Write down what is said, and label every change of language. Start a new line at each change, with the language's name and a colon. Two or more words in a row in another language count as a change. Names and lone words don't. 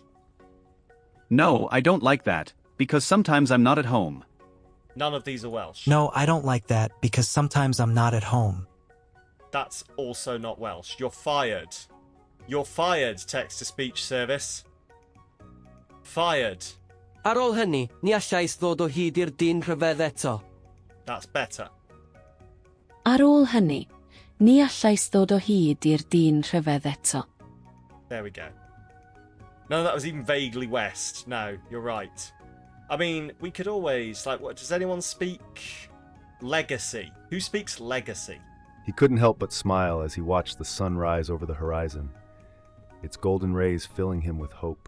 English: No, I don't like that, because sometimes I'm not at home. None of these are Welsh. No, I don't like that, because sometimes I'm not at home. That's also not Welsh. You're fired. You're fired, text-to-speech service. Fired.
Welsh: Ar ôl hynny, ni allais ddod o hyd i'r dyn rhyfedd eto.
English: That's better.
Welsh: Ar ôl hynny, ni allais ddod o hyd i'r dyn rhyfedd eto.
English: There we go. None of that was even vaguely West. No, you're right. I mean, we could always, like, what, does anyone speak legacy? Who speaks legacy? He couldn't help but smile as he watched the sun rise over the horizon, its golden rays filling him with hope.